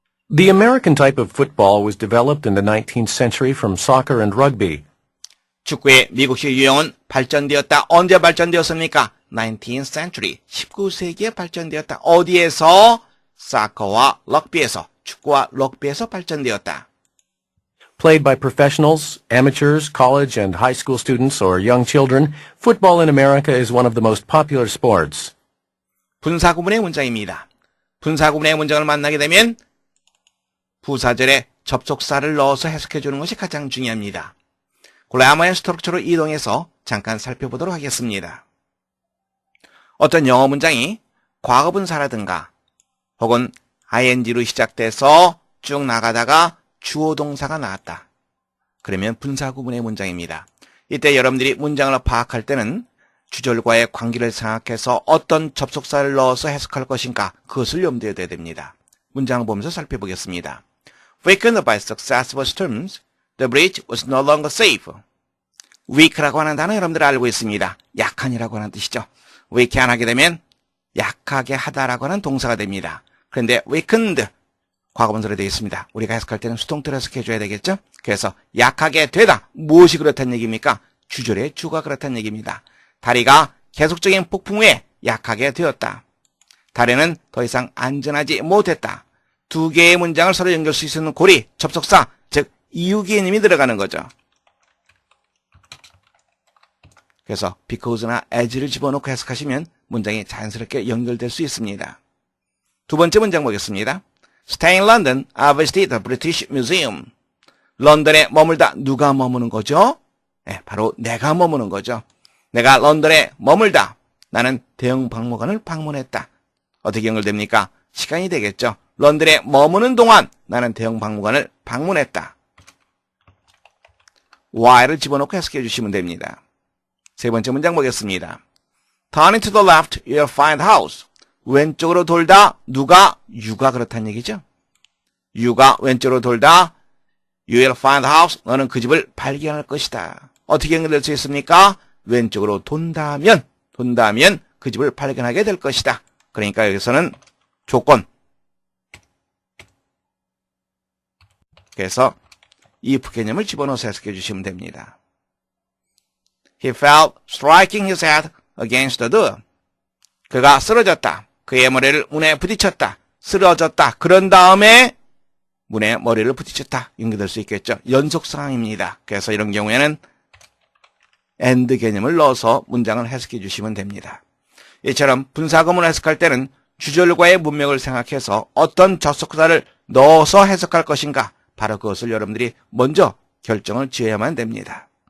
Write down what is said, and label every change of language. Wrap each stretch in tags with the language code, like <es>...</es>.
<en>The American type of football was developed in the 19th century from soccer and rugby.</en> <ko>축구의 미국식 유형은 발전되었다. 언제 발전되었습니까? 19th century, 19세기에 발전되었다. 어디에서? 사커와 럭비에서, 축구와 럭비에서 발전되었다.</ko> <en>Played by professionals, amateurs, college and high school students, or young children, football in America is one of the most popular sports.</en> <ko>분사구문의 문장입니다. 분사구문의 문장을 만나게 되면 부사절에 접속사를 넣어서 해석해주는 것이 가장 중요합니다. 글래머의 스트럭처로 이동해서 잠깐 살펴보도록 하겠습니다. 어떤 영어 문장이 과거분사라든가 혹은 ing로 시작돼서 쭉 나가다가 주어 동사가 나왔다. 그러면 분사구문의 문장입니다. 이때 여러분들이 문장을 파악할 때는 주절과의 관계를 생각해서 어떤 접속사를 넣어서 해석할 것인가 그것을 염두에 둬야 됩니다. 문장을 보면서 살펴보겠습니다.</ko> <en>Weakened by successful storms, the bridge was no longer safe.</en> <ko>weak라고 하는 단어 여러분들 알고 있습니다. 약한이라고 하는 뜻이죠. weaken 하게 되면 약하게 하다라고 하는 동사가 됩니다. 그런데 weakened 과거분사로 되어 있습니다. 우리가 해석할 때는 수동태로 해석해줘야 되겠죠? 그래서 약하게 되다. 무엇이 그렇다는 얘기입니까? 주절의 주가 그렇다는 얘기입니다. 다리가 계속적인 폭풍 후에 약하게 되었다. 다리는 더 이상 안전하지 못했다. 두 개의 문장을 서로 연결할 수 있는 고리, 접속사, 즉 이유 개념이 들어가는 거죠. 그래서 because나 as를 집어넣고 해석하시면 문장이 자연스럽게 연결될 수 있습니다. 두 번째 문장 보겠습니다.</ko> <en>Stay in London, I visited the British Museum.</en> <ko>런던에 머물다 누가 머무는 거죠? 네, 바로 내가 머무는 거죠. 내가 런던에 머물다. 나는 대형 박물관을 방문했다. 어떻게 연결됩니까? 시간이 되겠죠. 런던에 머무는 동안 나는 대형 박물관을 방문했다. while을 집어넣고 해석해 주시면 됩니다. 세 번째 문장 보겠습니다.</ko> <en>Turning to the left, you'll find a house.</en> <ko>왼쪽으로 돌다 누가? you가 그렇다는 얘기죠. you가 왼쪽으로 돌다</ko> <en>you'll find a house.</en> <ko>너는 그 집을 발견할 것이다. 어떻게 연결될 수 있습니까? 왼쪽으로 돈다면 그 집을 발견하게 될 것이다. 그러니까 여기서는 조건. 그래서 if 개념을 집어넣어서 해석해 주시면 됩니다.</ko> <en>He fell striking his head against the door.</en> <ko>그가 쓰러졌다. 그의 머리를 문에 부딪혔다. 쓰러졌다. 그런 다음에 문에 머리를 부딪혔다. 연결될 수 있겠죠. 연속 상황입니다. 그래서 이런 경우에는 and 개념을 넣어서 문장을 해석해 주시면 됩니다. 이처럼 분사구문을 해석할 때는 주절과의 문맥을 생각해서 어떤 접속사를 넣어서 해석할 것인가 바로 그것을 여러분들이 먼저 결정을 지어야만 됩니다.</ko>